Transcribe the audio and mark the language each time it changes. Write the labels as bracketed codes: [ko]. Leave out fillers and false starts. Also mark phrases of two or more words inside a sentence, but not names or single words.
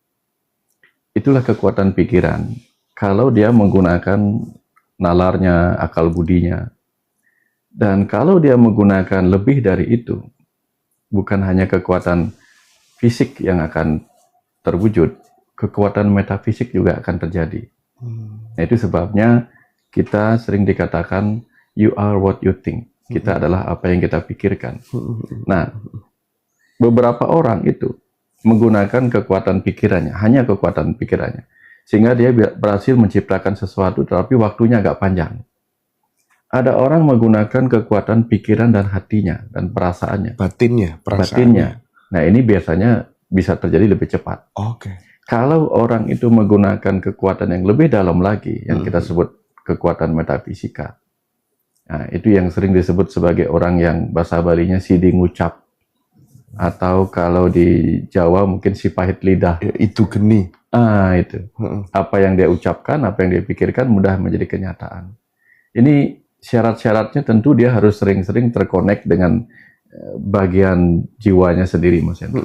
[id] Itulah kekuatan pikiran. Kalau dia menggunakan nalarnya, akal budinya, dan kalau dia menggunakan lebih dari itu, bukan hanya kekuatan fisik yang akan terwujud, kekuatan metafisik juga akan terjadi. Nah, itu sebabnya kita sering dikatakan [en] you are what you think. [id] Kita adalah apa yang kita pikirkan. Nah, beberapa orang itu menggunakan kekuatan pikirannya, hanya kekuatan pikirannya, sehingga dia berhasil menciptakan sesuatu, tetapi waktunya agak panjang. Ada orang menggunakan kekuatan pikiran dan hatinya dan perasaannya. Batinnya, perasaannya. Batinnya. Nah, ini biasanya bisa terjadi lebih cepat. Oke. Kalau orang itu menggunakan kekuatan yang lebih dalam lagi, yang kita sebut kekuatan metafisika. Nah, itu yang sering disebut sebagai orang yang bahasa Balinya [ban] sidi ngucap. [id] Atau kalau di Jawa mungkin si pahit lidah. Ya, itu geni. Itu. Apa yang dia ucapkan, apa yang dia pikirkan mudah menjadi kenyataan. Ini syarat-syaratnya tentu dia harus sering-sering terkonek dengan bagian jiwanya sendiri, Mas Hendra.